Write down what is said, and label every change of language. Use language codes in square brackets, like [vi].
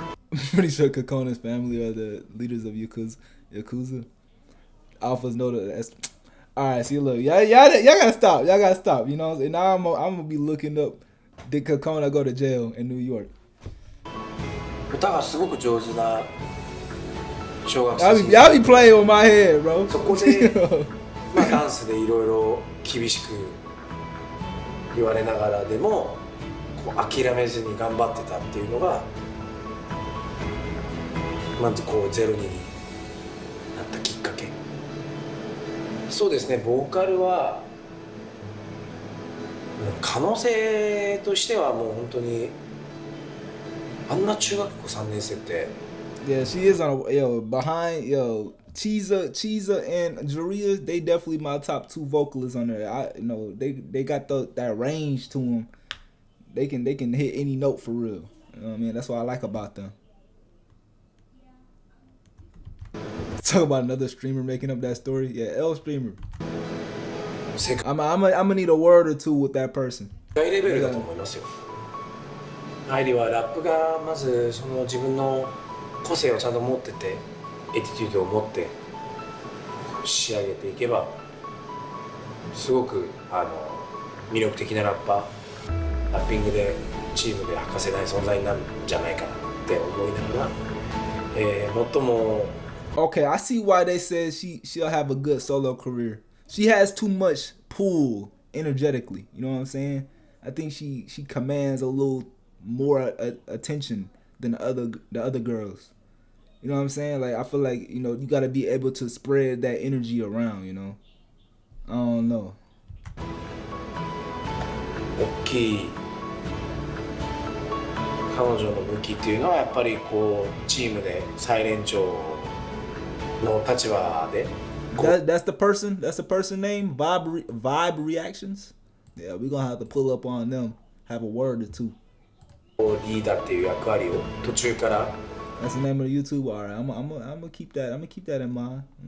[en] I'm pretty sure Kakona's family are the leaders of Yakuza. Alphas know that. That's... All right, see, look, y'all gotta stop. Y'all gotta stop. You know, and now I'm gonna be looking up. Did Kakona go to jail in New York? [ja] 歌がすごく上手な小学生。 [en] Y'all be playing with my head, bro. [ja] そこでまあダンスでいろいろ厳しく言われながらでもこう諦めずに頑張ってたっていうのがまずこうゼロになったきっかけ。そうですね、ボーカルは可能性としてはもう本当にあんな中学校3年生って。 [en] Yeah, she is on a behind Chiza and Juria. They definitely my top 2 vocalists on there. They got that range to them. They can hit any note for real. You know what I mean? That's what I like about them. Talk about another streamer making up that story. Yeah, L streamer. I'm gonna need a word or two with that person. [ja] 大レベルだと思いますよ。アイリはラップがまずその自分の個性をちゃんと持ってて、エティチュードを持って仕上げていけば、すごく魅力的なラッパー、ラッピングでチームで欠かせない存在になるんじゃないかなって思いながら、最も [en] Okay, I see why they said she'll have a good solo career. She has too much pull energetically. You know what I'm saying? I think she commands a little more attention than the other girls. You know what I'm saying? Like I feel like you gotta be able to spread that energy around. You know, I don't know. [ja] 大きい彼女の武器っていうのはやっぱりこうチームで最年長の立場で。 [en] That's the person. That's the person name. Vibe reactions. Yeah, we're gonna have to pull up on them. Have a word or two. [ja] リーダーっていう役割を途中から。 [en] That's the name of the YouTube. All right, I'm gonna keep that. I'm gonna keep that in mind.